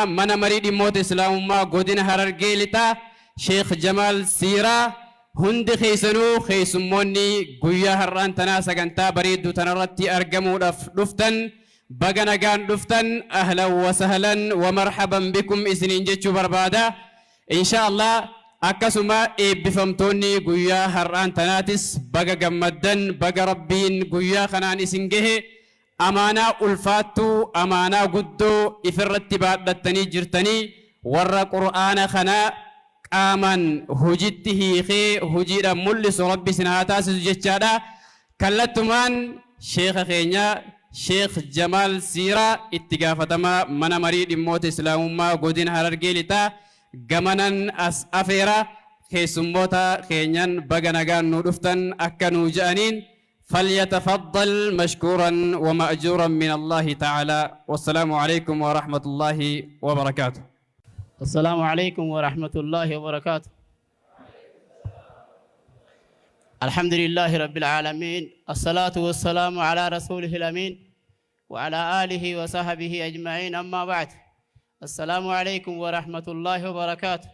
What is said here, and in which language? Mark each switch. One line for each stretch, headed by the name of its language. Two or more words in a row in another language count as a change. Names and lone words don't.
Oromo: mana marii dhimmoota islaamummaa godina Harargee Lixaa Sheekh Jamaal Siiraa hundi keessanuu keessummoonni guyyaa har'aan tanaa sagantaa bareedduu tanarratti argamuudhaaf dhuftan baga nagaan dhuftan
Arabic: أهلا و سهلا و مرحبا بكم
Oromo: isiniin jechuu barbaada inshaallah akkasuma eebbifamtoonni guyyaa har'aan tanaatis baga gammaddan baga rabbiin guyyaa kanaan isin gahe amaanaa ulfaattuu amaanaa guddoo ifirratti baadhattanii jirtanii warra qur'aana kanaa qaaman hojiitti hiikee hojiidhaan mul'isu rabbi isin haa taasisu jechaadha kallattumaan sheekha keenya Sheekh Jamaal Siiraa itti gaafatamaa mana marii dhimmoota islaamummaa godina Harargee Lixaa gamanan as afeera keessummoota keenyan baga nagaan nu dhuftan akka nuu ja'aniin
Arabic: فليتفضل مشكورا ومأجورا من الله تعالى والسلام عليكم ورحمة الله وبركاته. السلام عليكم ورحمة الله وبركاته. الحمد لله رب العالمين الصلاة والسلام على رسوله الأمين وعلى آله وصحبه أجمعين أما بعد السلام عليكم ورحمة الله وبركاته.